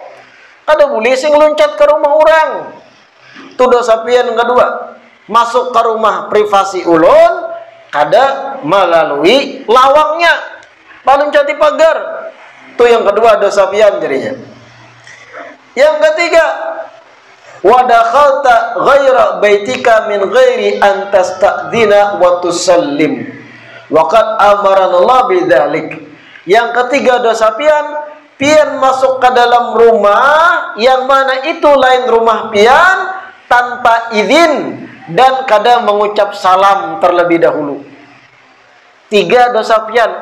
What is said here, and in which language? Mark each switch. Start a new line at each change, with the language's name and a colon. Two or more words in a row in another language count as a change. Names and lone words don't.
Banjar: Kada boleh sing loncat ke rumah orang. Itu dosa pian yang kedua. Masuk ke rumah privasi ulun kada melalui lawangnya, paluncati pagar. Itu yang kedua dosa pian jadinya. Yang ketiga,
Arabic: وَدَخَلْتَ غَيْرَ بَيْتِكَ مِنْ غَيْرِ أَنْ تَسْتَأْذِنَ وَتُسَلِّمَ وَقَدْ أَمَرَنَا اللهُ بِذَلِكَ.
Banjar: Yang ketiga dosa pian, pian masuk ke dalam rumah yang mana itu lain rumah pian tanpa izin dan kada mengucap salam terlebih dahulu. 3 dosa pian.